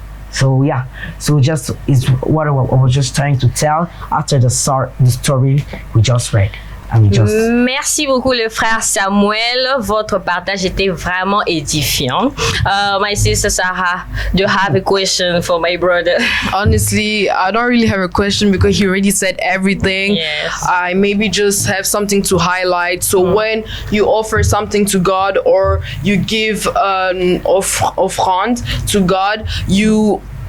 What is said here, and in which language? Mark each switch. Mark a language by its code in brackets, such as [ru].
[en] So yeah, so just is what I was just trying to tell after the story we just read. [fr] Merci beaucoup le frère Samuel, votre partage était vraiment édifiant. [en] My sister Sarah, do you have a question for my brother? Honestly, I don't really have a question because he already said everything. Yes. I maybe just have something to highlight. So when you offer something to God or you give an offrande to God, you